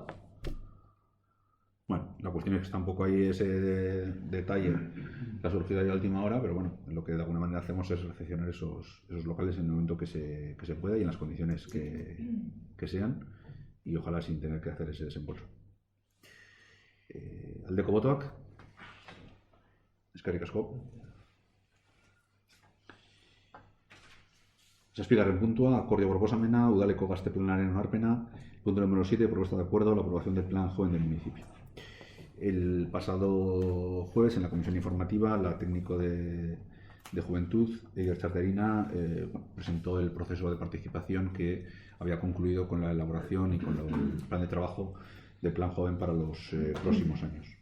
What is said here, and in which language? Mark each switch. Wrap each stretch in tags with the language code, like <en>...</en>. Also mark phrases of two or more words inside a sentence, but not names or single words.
<es>Bueno, la cuestión es que está un poco ahí ese detalle que ha surgido ahí a última hora, pero bueno, lo que de alguna manera hacemos es recepcionar esos locales en el momento que se pueda y en las condiciones que sean, y ojalá sin tener que hacer ese desembolso.</es> <eu>Aldeko botoak, eskerrik asko. Zazpigarren puntua, akordio proposamena, udaleko gazte planaren onarpena.</eu> <es>Punto número 7, propuesta de acuerdo a la aprobación del plan joven del municipio. El pasado jueves, en la comisión informativa, la técnico de Juventud, Eider Charterina, presentó el proceso de participación que había concluido con la elaboración y con el plan de trabajo del plan joven para los próximos años.</es>